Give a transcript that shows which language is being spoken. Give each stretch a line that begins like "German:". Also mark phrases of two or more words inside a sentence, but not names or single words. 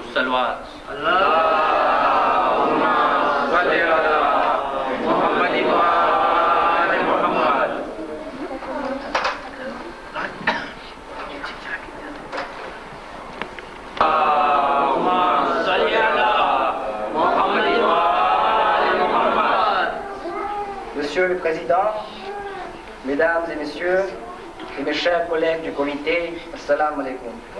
Arabic: صلوات اللهم صل على محمد وآل محمد.
French: Monsieur le Président, Mesdames et Messieurs, et mes chers collègues du comité,
Arabic: Assalamu alaikum.